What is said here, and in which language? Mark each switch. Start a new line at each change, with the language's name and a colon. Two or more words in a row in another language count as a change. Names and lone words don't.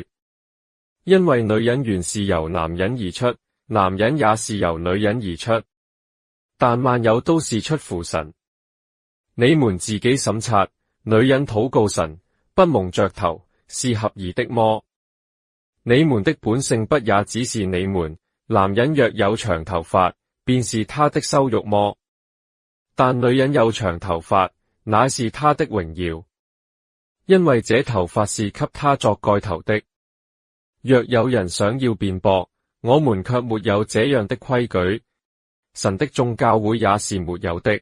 Chinese: 因為女人原是由男人而出，男人也是由女人而出，但萬有都是出乎神。你們自己審察，女人禱告神，不蒙着頭，是合宜的麼？你們的本性不也只是你們，男人若有長頭髮，便是他的羞辱麼？但女人有長頭髮，乃是他的榮耀，因為這頭髮是給他作蓋頭的。若有人想要辯駁，我們卻沒有這樣的規矩，神的眾教會也是沒有的。